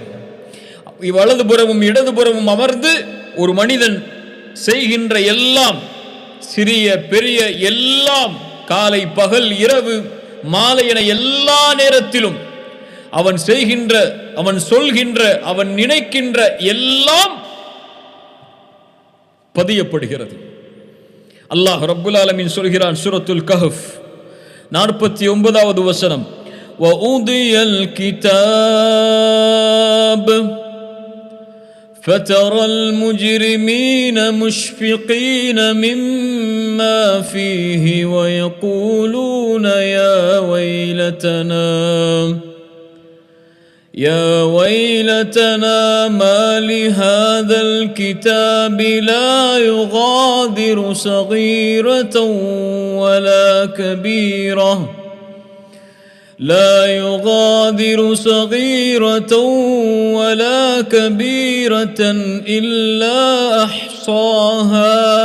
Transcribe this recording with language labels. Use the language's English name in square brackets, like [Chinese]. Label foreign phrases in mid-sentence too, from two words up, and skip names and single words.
[Tamil] வலதுபுறமும் இடதுபுறமும் அமர்ந்து ஒரு மனிதன் செய்கின்ற எல்லாம், சிறிய பெரிய எல்லாம், காலை பகல் இரவு மாலை என எல்லா நேரத்திலும் அவன் செய்கின்ற, அவன் சொல்கின்ற, அவன் நினைக்கின்ற எல்லாம் பதியப்படுகிறது. அல்லாஹ் [Arabic] رب العالمين [Tamil] சொல்கிறான் சூரத்துல் கஹஃப் 49வது வசனம், வஉதியல் [Arabic] கிதாப் فترى المجرمين مشفقين مما فيه ويقولون يا ويلتنا ما لهذا الكتاب لا يغادر صغيرة ولا كبيرة ولا كبيرة إلا أحصاها